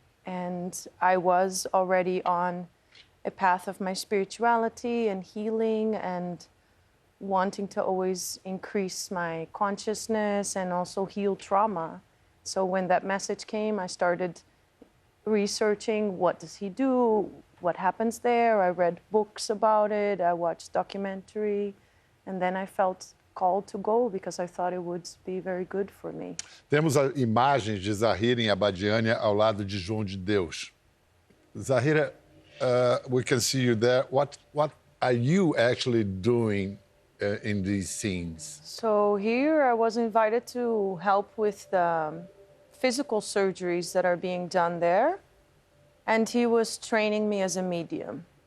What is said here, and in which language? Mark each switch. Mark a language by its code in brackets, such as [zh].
[en] And I was already on a path of my spirituality and healing and wanting to always increase my consciousness and also heal trauma. So when that message came, I started researching what does he do, what happens there. I read books about it, I watched documentary, and then I felt called to go because I thought it would be very good for me. [pt] Temos imagens de Zahira em Abadiânia ao lado de João de Deus. [en] Zahira, we can see you there. What are you actually doing in these scenes? So here I was invited to help with the physical surgeries that are being done there, and he was training me as a medium.